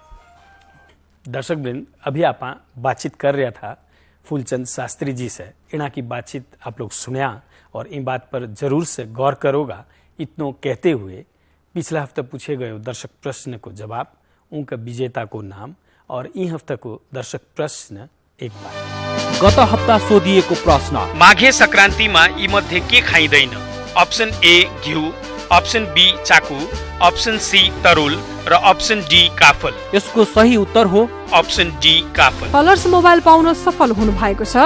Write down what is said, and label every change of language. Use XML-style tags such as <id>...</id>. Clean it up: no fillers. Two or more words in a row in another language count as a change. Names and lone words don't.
<hi>दर्शक वृंद, अभी आप बातचीत कर रहा था फूलचंद शास्त्री जी से। इना की बातचीत आप लोग सुनिया और इन बात पर जरूर से गौर करोगा। इतनो कहते हुए पिछला हफ्ता पूछे गए दर्शक प्रश्न को जवाब, उनका विजेता को नाम और ई हफ्ता को दर्शक प्रश्न एक बार।</hi> <ne>गत हप्ता सोधिएको प्रश्न, माघे संक्रान्तिमा यी मध्ये के खाइँदैन?</ne> <en>option A</en> <ne>घिउ,</ne> <en>option B</en> <ne>चाकु,</ne> <en>option C</en> <ne>तरुल र</ne> <en>option D</en> <ne>काफल। यसको सही उत्तर हो</ne> <en>option D</en> <ne>काफल। कलर्स मोबाइल पाउन सफल हुनु भएको छ।</ne>